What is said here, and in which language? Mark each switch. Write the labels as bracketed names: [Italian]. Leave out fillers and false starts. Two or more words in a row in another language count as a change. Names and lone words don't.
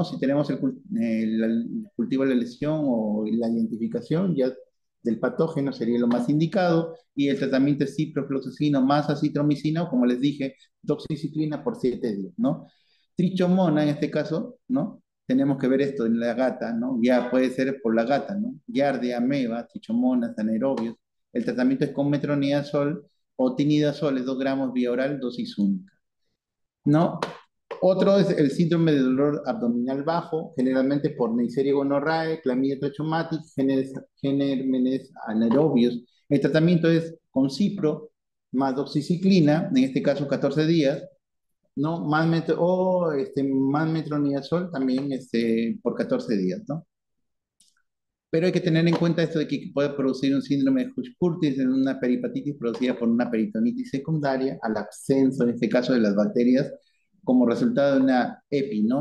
[Spanish] Si tenemos el cultivo de la lesión o la identificación ya del patógeno sería lo más indicado, y el tratamiento es ciprofloxacino más acitromicina, o como les dije, doxiciclina por 7 días, ¿no? Trichomona en este caso, ¿no? Tenemos que ver esto en la gata, ¿no? Ya puede ser por la gata, ¿no? Giardia, ameba, trichomonas, anaerobios. El tratamiento es con metronidazol o tinidazol, es 2 gramos vía oral, dosis única, ¿no? Otro es el síndrome de dolor abdominal bajo, generalmente por Neisseria gonorrhoeae, Chlamydia trachomatis, gérmenes anaerobios. El tratamiento es con cipro más doxiciclina, en este caso 14 días, ¿no? Más metronidazol también por 14 días, ¿no? Pero hay que tener en cuenta esto de que puede producir un síndrome de Hutch-Curtis en una peripatitis producida por una peritonitis secundaria al abscenso, en este caso, de las bacterias, como resultado de una EPI, ¿no?